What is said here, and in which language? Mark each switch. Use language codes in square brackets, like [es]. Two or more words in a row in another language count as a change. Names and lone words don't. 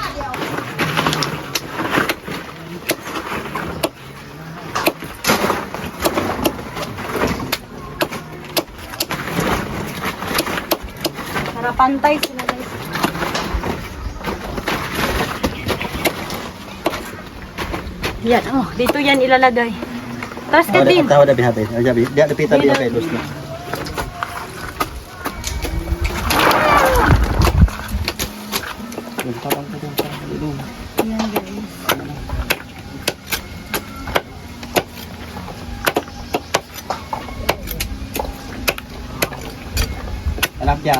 [tl] Para pantay sila guys. Yan, oh, dito yan ilalagay. Tapos ka din. [id] Tahu dah habis. Dia ada pita dia kayak terus. [tl] Yan guys. Anak yan.